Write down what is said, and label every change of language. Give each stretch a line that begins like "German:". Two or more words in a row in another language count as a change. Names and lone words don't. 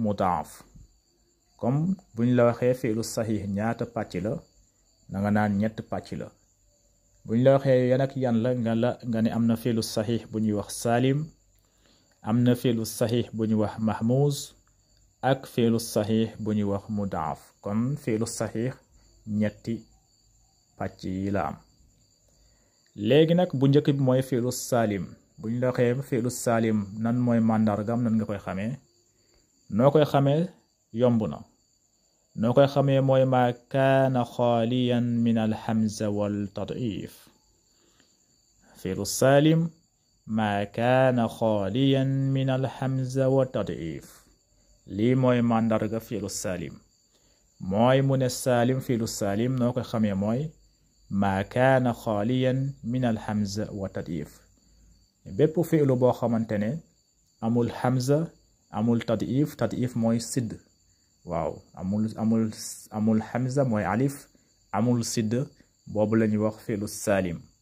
Wolof: mudaaf comme bu ñu la waxee
Arabic: فعل صحيح
Wolof: ñaata pàcc la na nga naan ñett pàcc la bu ñu la waxee yan ak yan la nga ne am na
Arabic: فعل صحيح
Wolof: bu ñuy wax salim am na
Arabic: فعل صحيح
Wolof: bu ñuy wax mahmuz ak
Arabic: فعل صحيح
Wolof: bu ñuy wax mudaaf kon
Arabic: فعل صحيح
Wolof: ñetti pàcc yi la am léegi nag bu njëkk bi mooy
Arabic: فعل سالم
Wolof: bu ñu la waxee
Arabic: فعل سالم
Wolof: nan mooy màndargam nan nga koy xamee noo koy xamee yomb na noo koy xamee mooy
Arabic: ما كان خاليا من الهمزة والتضعيف فعل سالم ما كان خاليا من الهمزة والتضعيف
Wolof: lii mooy màndarga
Arabic: fi'lu
Wolof: salim mooy mu ne salim
Arabic: فعل سالم
Wolof: noo koy xamee mooy
Arabic: ما كان خاليا من الهمزة والتضعيف
Wolof: bépp fi'lu boo xamante ne amul hamza amul tad'if mooy sidd waaw amul hamza mooy alif amul sidd boobu la ñuy wax
Arabic: فعل سالم